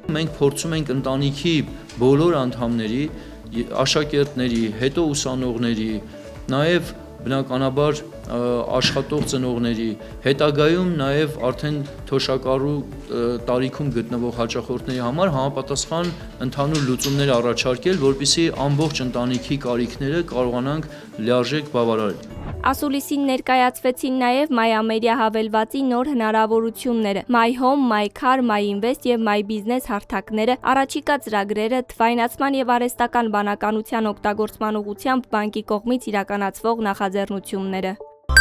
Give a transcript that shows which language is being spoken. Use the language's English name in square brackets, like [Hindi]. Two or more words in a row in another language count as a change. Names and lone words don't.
[Armenian] Մենք փորձում ենք ընտանիքի բոլոր անդամների, աշակերտների, հետո ուսանողների, նաև բնականաբար աշխատող ծնողների, հետագայում նաև արդեն թոշակառու տարիքում գտնվող հաճախորդների համար համապատասխան ընդհանուր լուծումներ առաջարկել, որպեսզի ամբողջ ընտանիքի կարիքները կարողանանք լիարժեք բավարարել։ Ասուլիսին ներկայացվեցին նաև My Ameria հավելվածի նոր հնարավորությունները՝ My Home, My Car, My Invest և My Business հարթակները, առաջիկա ծրագրերը, թվայնացման և արհեստական բանականության օգտագործման ուղղությամբ բանկի կողմից իրականացվող նախաձեռնությունները։